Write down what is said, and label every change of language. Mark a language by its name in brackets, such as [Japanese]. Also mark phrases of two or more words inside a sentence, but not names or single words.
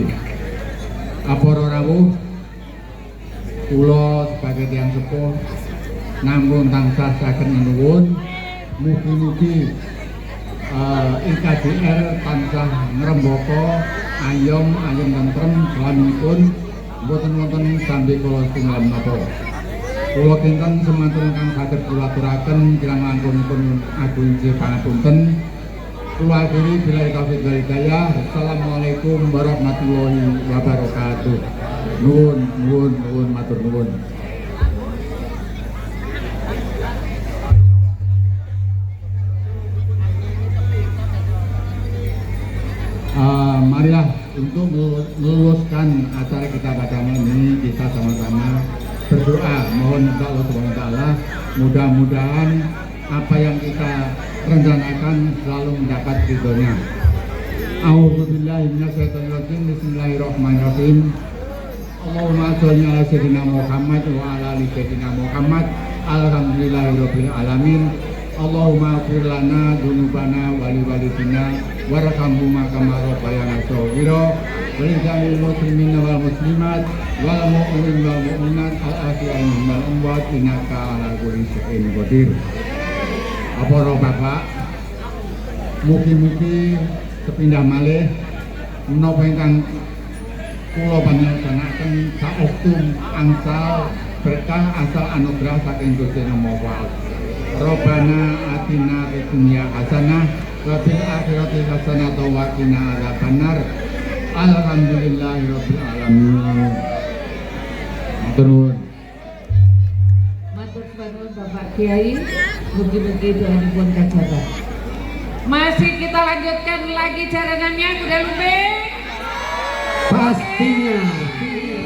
[Javanese] Para rawuh kula sebagai tiyang sepuh namung tansah saged nuwun mugi-mugi IKJR tansah ngrembaka ayom tentrem selaminipun boten wonten sambi kula setunggal menapa. Kula kinten semanten ingkang saged kula aturaken kirang langkungipun agung pangapunten. Kula akhiri [Arabic] بالله التوفيق والهداية. السلام عليكم ورحمة الله وبركاته. [Javanese] Nuwun matur nuwun. [Indonesian] Marilah untuk meluluskan acara kita pada malam ini kita sama-sama berdoa mohon [Arabic] الله سبحانه وتعالى [Indonesian] mudah-mudahan apa yang kita rencanakan selalu mendapat ridhonya. [Arabic] أعوذ بالله من الشيطان الرجيم. بسم الله الرحمن الرحيم. اللهم صل على سيدنا محمد وعلى آل سيدنا محمد. الحمد لله رب العالمين. اللهم اغفر لنا ذنوبنا ولوالدينا وارحمهما كما ربيانا صغيرا ولجميع المسلمين والمسلمات والمؤمنين والمؤمنات الأحياء منهم والأموات إنك على كل شيء قدير. [Javanese] Para bapak mugi-mugi sepindah malih menapa ingkang kula panjenengan saestu angsal berkah asal anugerah saking Gusti Allah Maha Kuwasa. [Arabic] ربنا آتنا في الدنيا حسنة وفي الآخرة حسنة وقنا عذاب النار. الحمد لله رب العالمين. [Javanese] Matur Matur suwun Bapak Kiai, mugi-mugi doa dipun kajabat. [Indonesian] Masih kita lanjutkan lagi jaranannya kuda lumping. Pastinya.